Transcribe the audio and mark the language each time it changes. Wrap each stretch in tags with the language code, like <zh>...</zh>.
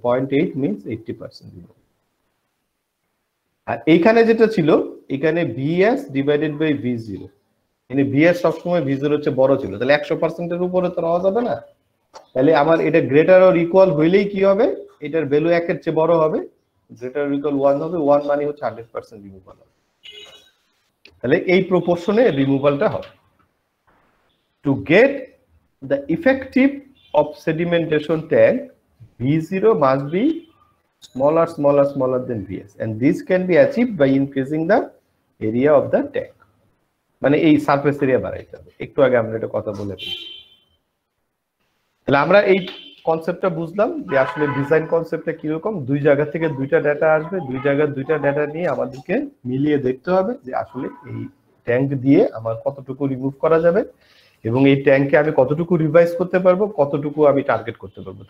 <bn>0.8 means 80% removal. আর এইখানে যেটা ছিল, এখানে Vs ডিভাইডেড বাই V0, মানে Vs সবসময় V0 হচ্ছে বড় ছিল, তাহলে 100% এর উপরে তো হওয়া যাবে না, তাহলে আমার এটা গ্রেটার অর ইকুয়াল হইলেই কি হবে, এটার ভ্যালু 1 এর চেয়ে বড় হবে, গ্রেটার অর ইকুয়াল 1 হবে, 1 মানে হচ্ছে 100% রিমুভাল হবে, তাহলে এই প্রপোর্শনে রিমুভালটা হবে।</bn> <en>to get the effective of sedimentation tank, V0 must be smaller than Vs, and this can be achieved by increasing the area of the tank,</en> <bn>মানে এই সারফেস এরিয়া বাড়াইতে হবে। একটু আগে আমরা এটা কথা বলে ফেলেছি। তাহলে আমরা এই কনসেপ্টটা বুঝলাম যে আসলে ডিজাইন কনসেপ্টটা কিরকম, দুই জায়গা থেকে দুইটা ডেটা আসবে, দুই জায়গার দুইটা ডেটা নিয়ে আমাদেরকে মিলিয়ে দেখতে হবে যে আসলে এই ট্যাঙ্ক দিয়ে আমার কতটুকু রিমুভ করা যাবে এবং এই ট্যাঙ্কে আমি কতটুকু রিভাইজ করতে পারবো, কতটুকু আমি টার্গেট করতে পারবো।</bn>